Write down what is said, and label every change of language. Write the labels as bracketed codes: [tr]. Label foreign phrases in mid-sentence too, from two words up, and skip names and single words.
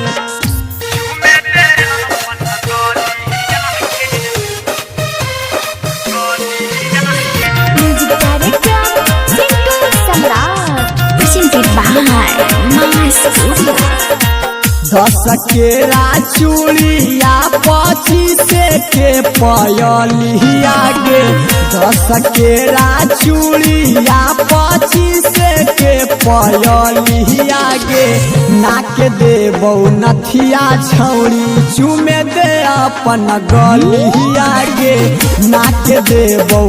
[en] music director Sintu Samrat. presented by My Studio। [mag] 10 केरा चूड़िया 25 के पयलिया गे 10 केरा चूड़िया 25 के पयलिया गे नाक देबौ नथिया छौड़ी चुमे दे अपन गलिया गे नाक देबौ